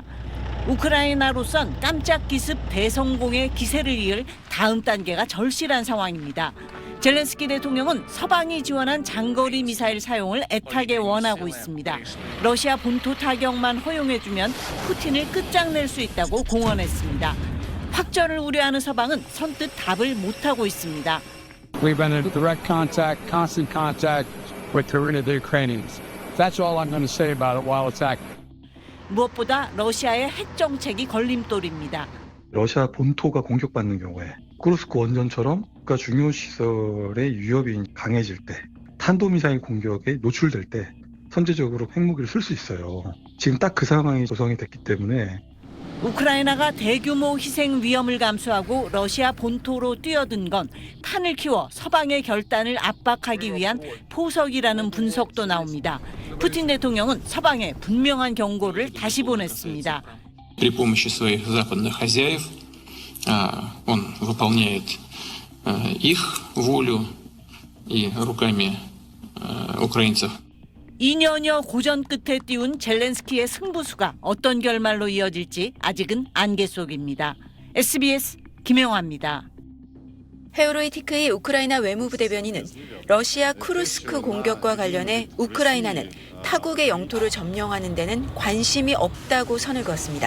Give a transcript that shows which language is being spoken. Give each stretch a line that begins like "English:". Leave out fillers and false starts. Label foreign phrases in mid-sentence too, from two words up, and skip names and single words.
Korean: 우크라이나로선 깜짝 기습 대성공의 기세를 이을 다음 단계가 절실한 상황입니다. 젤렌스키 대통령은 서방이 지원한 장거리 미사일 사용을 애타게 원하고 있습니다. 러시아 본토 타격만 허용해주면 푸틴을 끝장낼 수 있다고 공언했습니다. 확전을 우려하는 서방은 선뜻 답을 못하고 있습니다.
English: We've been in direct contact, constant contact with the Ukrainians. That's all I'm going to say about it while it's active.
Korean: 무엇보다 러시아의 핵 정책이 걸림돌입니다. 러시아 본토가 공격받는 경우에 쿠르스크 원전처럼 국가 중요 시설의 위협이 강해질 때, 탄도미사일 공격에 노출될 때 선제적으로 핵무기를 쓸 수 있어요. 지금 딱 그 상황이 조성이 됐기 때문에 우크라이나가 대규모 희생 위험을 감수하고 러시아 본토로 뛰어든 건 판을 키워 서방의 결단을 압박하기 위한 포석이라는 분석도 나옵니다. 푸틴 대통령은 서방에 분명한 경고를 다시 보냈습니다.
Russian: При помощи своих западных хозяев он выполняет их волю и руками украинцев.
Korean: 2년여 고전 끝에 띄운 젤렌스키의 승부수가 어떤 결말로 이어질지 아직은 안개 속입니다. SBS 김영화입니다. 헤오로이티크의 우크라이나 외무부 대변인은 러시아 쿠르스크 공격과 관련해 우크라이나는 타국의 영토를 점령하는 데는 관심이 없다고 선을 그었습니다.